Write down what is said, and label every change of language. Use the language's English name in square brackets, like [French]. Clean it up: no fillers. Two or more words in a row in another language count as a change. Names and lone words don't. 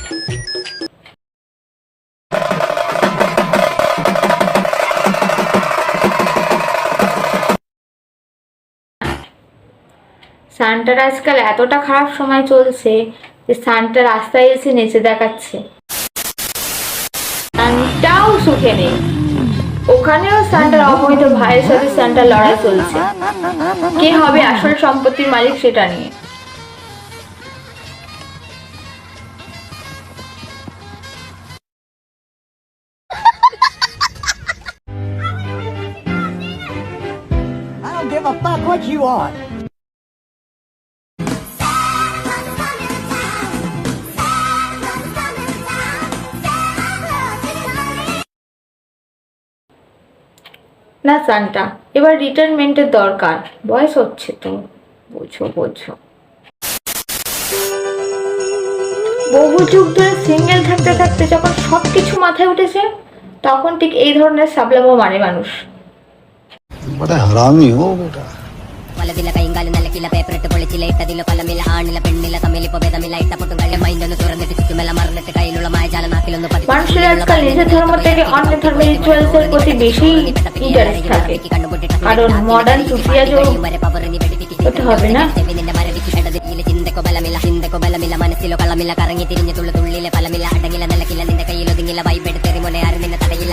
[Bangla] সান্টার আজকাল এতটা খারাপ সময় চলছে যে সান্টা রাস্তায় এসে নেচে দেখাচ্ছে। সান্টাও সুখে নেই, ওখানেও সান্টার অবৈধ ভাইয়ের সাথে সান্টার লড়াই চলছে কে হবে আসল সম্পত্তির মালিক সেটা নিয়ে। [English] I don't give a fuck what you are. [Bangla] না সান্টা, এবার রিটায়ারমেন্টের দরকার, বয়স হচ্ছে তো, বোঝো বোঝো। বহু যুগ ধরে সিঙ্গেল থাকতে থাকতে যখন সবকিছু মাথায় উঠেছে তখন ঠিক এই ধরনের সাবলামো মানে মানুষ। [Hindi] बड़ा हरामी हो बेटा। [Malayalam] വലതില കൈങ്കാല് നല്ല കില പേപ്പറിട്ട് പൊളിച്ചില ഇട്ടതില പലമില ആണില പെണ്ണില തമ്മിലിപ്പോ ഭേദമില്ല ഇട്ട പൊട്ടും കളി മൈൻഡൊന്ന് തുറന്നിട്ട് ചുറ്റുമെല്ല മറന്നിട്ട് കയ്യിലുള്ള മായജാല നാക്കിലൊന്ന് [Bangla] মানুষের আজকাল নিজের ধর্ম থেকে অন্য ধর্মের রিচুয়ালসের প্রতি বেশি ইন্টারেস্ট থাকে, কারণ মডার্ন সুফিয়াজও হতে হবে না। [Malayalam] ചിന്തക്കോ ബലമില്ല ചിന്തക്കോ ബലമില്ല മനസ്സിലോ കളമില്ല കറങ്ങി തിരിഞ്ഞു തുള്ളു തുള്ളിലെ ഫലമില്ല അടങ്ങില നിലക്കില്ല നിന്റെ കയ്യിലൊതുങ്ങില്ല വൈബെടുത്തെറി മോനെ ആരും നിന്നെ തടയില്ല।